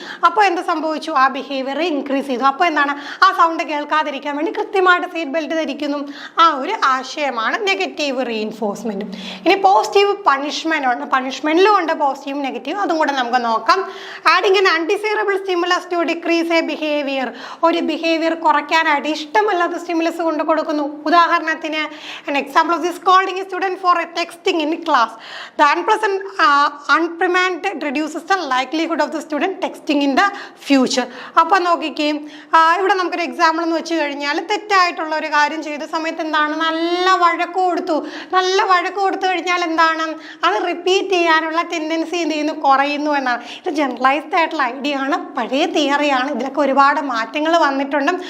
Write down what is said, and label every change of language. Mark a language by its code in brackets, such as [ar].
[ml] അപ്പോൾ എന്ത് സംഭവിച്ചു, ആ ബിഹേവിയർ ഇൻക്രീസ് ചെയ്തു. അപ്പോൾ എന്താണ്, ആ സൗണ്ട് കേൾക്കാതിരിക്കാൻ വേണ്ടി കൃത്യമായിട്ട് സീറ്റ് ബെൽറ്റ് ധരിക്കുന്നു. ആ ഒരു ആശയമാണ് നെഗറ്റീവ് റീഇൻഫോഴ്സ്മെന്റ്. ഇനി പോസിറ്റീവ് പണിഷ്മെന്റ് ഉണ്ട്. പണിഷ്മെന്റിലും ഉണ്ട് പോസിറ്റീവ് നെഗറ്റീവ്, അതും കൂടെ നമുക്ക് നോക്കാം. [en] Adding an undesirable stimulus to decrease a behaviour. [ml] ഒരു ബിഹേവിയർ കുറയ്ക്കാനായിട്ട് ഇഷ്ടമല്ലാത്ത സ്റ്റിമുലസ് കൊണ്ട് കൊടുക്കുന്നു. [en] ഉദാഹരണത്തിന്, an example of this, calling a student for a texting in class. The unprimand reduces the likelihood of the student texting in the future. [ml] അപ്പോൾ നോക്കിക്കേ, ഇവിടെ നമുക്കൊരു എക്സാമ്പിൾ എന്ന് വെച്ച് കഴിഞ്ഞാൽ, തെറ്റായിട്ടുള്ള ഒരു കാര്യം ചെയ്ത സമയത്ത് എന്താണ്, നല്ല വഴക്ക് കൊടുത്തു. നല്ല വഴക്ക് കൊടുത്തു കഴിഞ്ഞാൽ എന്താണ്, അത് റിപ്പീറ്റ് ചെയ്യാനുള്ള ടെൻഡൻസി എന്ത് ചെയ്യുന്നു, കുറയുന്നു എന്നാണ്. ഇത് ജനറലൈസ്ഡ് ആയിട്ടുള്ള ഐഡിയ ആണ്, പഴയ തിയറിയാണ്. ഇതിലൊക്കെ ഒരുപാട് മാറ്റങ്ങൾ വന്നിട്ടുണ്ട്.